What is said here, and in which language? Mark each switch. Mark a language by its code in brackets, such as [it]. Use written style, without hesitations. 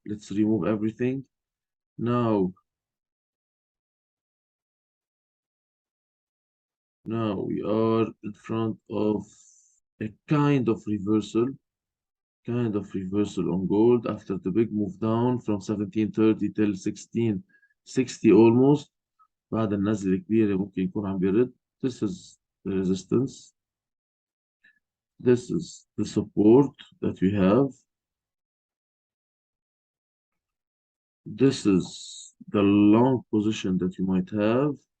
[en] Let's remove everything. Now, now we are in front of a kind of reversal on gold after the big move down from 1730 till 1660 almost. [ar] بعد النزلة الكبيرة ممكن يكون عم بيرد. [en] This is the resistance. This is the support that we have. This is the long position that you might have.